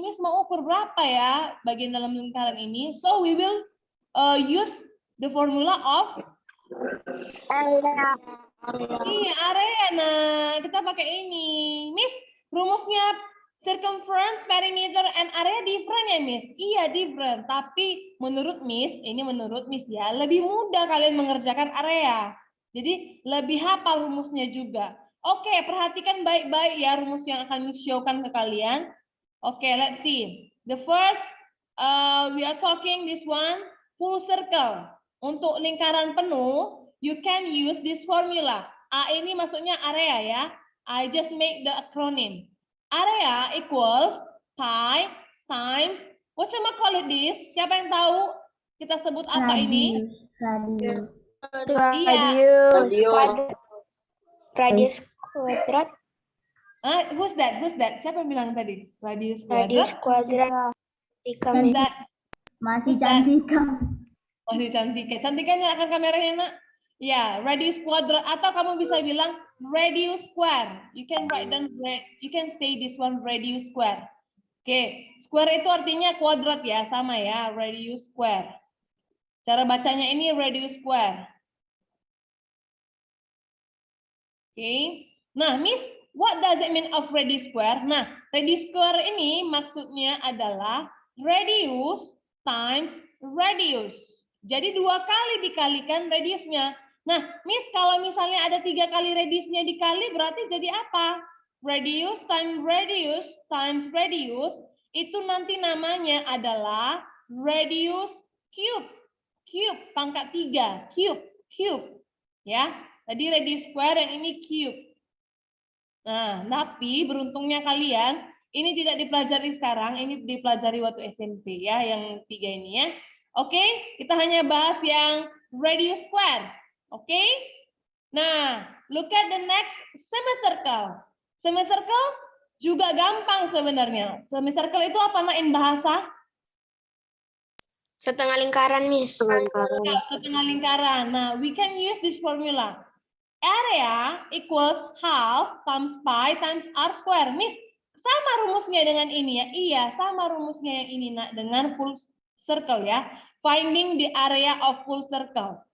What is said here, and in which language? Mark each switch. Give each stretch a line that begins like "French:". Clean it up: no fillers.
Indonesian: Miss mau ukur berapa ya bagian dalam lingkaran ini?
English: So we will use the formula of Area.
Indonesian: Iya, area. Nah, kita pakai ini. Miss, rumusnya
English: circumference, perimeter, and area different
Indonesian: ya, Miss? Iya, different. Tapi menurut Miss ya, lebih mudah kalian mengerjakan area. Jadi, lebih hafal rumusnya juga. Perhatikan baik-baik ya rumus yang akan Miss show-kan ke kalian.
English: Let's see. The first, we are talking this one, full circle.
Indonesian: Untuk lingkaran penuh,
English: you can use this formula.
Indonesian: A ini maksudnya area ya.
English: I just make the acronym. Area equals pi times, what call it this?
Indonesian: Siapa yang tahu Kita sebut apa ini?
English: Radius.
Indonesian: Iya. Radius kuadrat.
English: Who's that?
Indonesian: Siapa yang bilang tadi? Radius
English: Radius
Indonesian: kuadrat. kuadrat.
English: Who's that?
Indonesian: Masih
English: Who's that?
Indonesian: Cantika. Masih Cantika. Cantika nyalakan kameranya, Nak. Ya, radius kuadrat, atau kamu bisa bilang radius square.
English: You can write down, you can say this one radius square.
Indonesian: Oke, square itu artinya kuadrat ya, sama ya, radius square. Cara bacanya ini radius square.
English: Oke. Nah, Miss, what does it mean of radius square?
Indonesian: Nah, radius square ini maksudnya adalah radius times radius. Jadi 2 kali dikalikan radiusnya. Nah, Miss, kalau misalnya ada 3 kali radiusnya dikali, berarti jadi apa?
English: Radius times radius, itu nanti namanya adalah radius cube.
Indonesian: Cube, pangkat 3. Cube. Ya, tadi radius square, yang ini cube. Nah, tapi beruntungnya kalian, ini tidak dipelajari sekarang, ini dipelajari waktu SMP ya, yang 3 ini ya. Oke, kita hanya bahas yang radius square. Oke.
English: Nah, look at the next semicircle.
Indonesian: Semicircle juga gampang sebenarnya. Semicircle itu apa, Nak, in bahasa? Setengah lingkaran, Miss. Setengah lingkaran. Nah,
English: we can use this formula. Area equals half times pi times r square.
Indonesian: Miss, sama rumusnya dengan ini ya? Iya, sama rumusnya yang ini, Nak, dengan full circle ya.
English: Finding the area of full circle.